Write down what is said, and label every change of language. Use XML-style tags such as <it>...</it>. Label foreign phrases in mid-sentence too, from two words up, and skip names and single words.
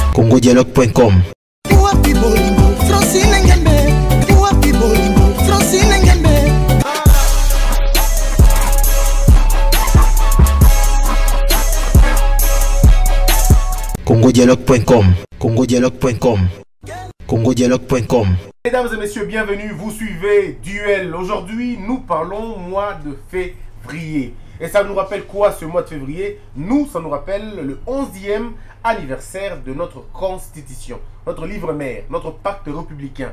<fr>congodialogue.com. congodialogue.com. congodialogue.com. congodialogue.com. Mesdames et messieurs, bienvenue, vous suivez Duel. Aujourd'hui, nous parlons mois de février. Et ça nous rappelle quoi ce mois de février? Ça nous rappelle le 11e anniversaire de notre constitution, notre livre mère, notre pacte républicain.</fr>